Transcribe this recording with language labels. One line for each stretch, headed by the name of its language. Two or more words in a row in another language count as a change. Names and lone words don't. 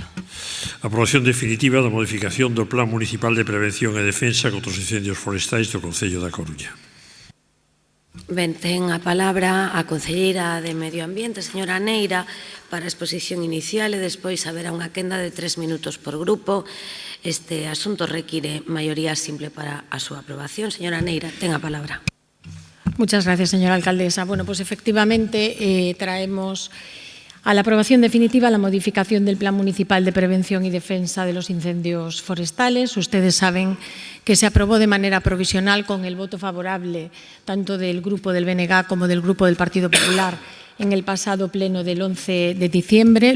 Galician: Aprobación definitiva da modificación do Plan Municipal de Prevención e Defensa contra os incendios forestais do Concello da Coruña. Ben, ten a palabra a concelleira de Medio Ambiente, señora Neira, para a exposición inicial e despois haberá unha quenda de 3 minutos por grupo. Este asunto require maioría simple para a súa aprobación. Señora Neira, ten a palabra.
Spanish: Muchas gracias, señora alcaldesa. Bueno, pues efectivamente traemos a la aprobación definitiva la modificación del Plan Municipal de Prevención y Defensa de los Incendios Forestales. Ustedes saben que se aprobó de manera provisional con el voto favorable tanto del Grupo del BNG como del Grupo del Partido Popular en el pasado pleno del 11 de diciembre.